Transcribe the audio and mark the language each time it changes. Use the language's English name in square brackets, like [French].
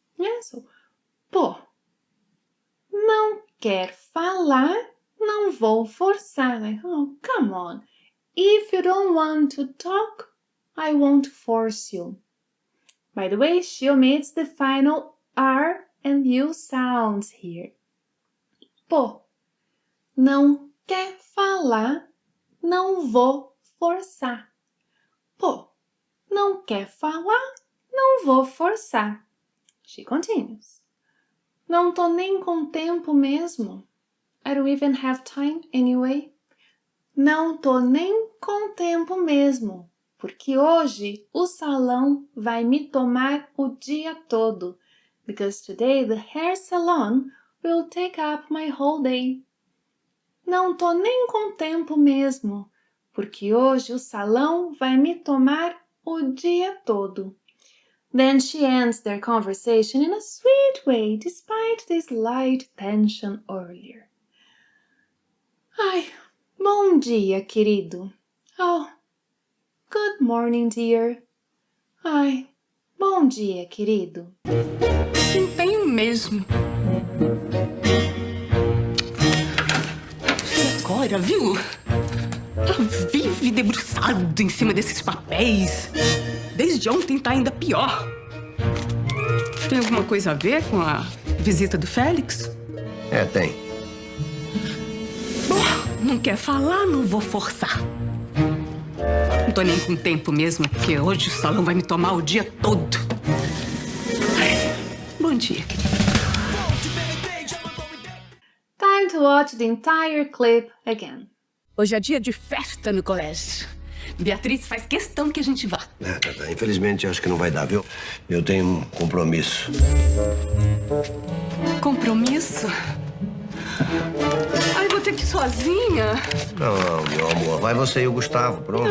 [English] Yeah, so, [Portuguese] pô, não quer falar, não vou forçar. [English] Like, oh, come on. If you don't want to talk, I won't force you. By the way, she omits the final R and U sounds here. [Portuguese] Pô, não quer falar, não vou forçar. Pô, não quer falar, não vou forçar. [English] She continues. [Portuguese] Não tô nem com tempo mesmo. [English] I don't even have time anyway. [Portuguese] Não tô nem com tempo mesmo. Porque hoje o salão vai me tomar o dia todo. [English] Because today the hair salon will take up my whole day. [Portuguese] Não tô nem com tempo mesmo, porque hoje o salão vai me tomar o dia todo. [English] Then she ends their conversation in a sweet way, despite the slight tension earlier. [Portuguese] Ai, bom dia, querido. [English] Oh, good morning, dear. [Portuguese] Ai, bom dia, querido. Não tenho mesmo. Você agora, viu? Vive debruçado em cima desses papéis. Desde ontem tá ainda pior. Tem alguma coisa a ver com a visita do Félix? Tem. Não quer falar, não vou forçar. Não tô nem com tempo mesmo, porque hoje o salão vai me tomar o dia todo. Bom dia, querida. [English] Time to watch the entire clip again. [Portuguese] Hoje é dia de festa no colégio. Beatriz faz questão que a gente vá. Tá. Infelizmente, acho que não vai dar, viu? Eu tenho um compromisso. Compromisso? Ai, vou ter que ir sozinha. Não, meu amor, vai você e o Gustavo, pronto.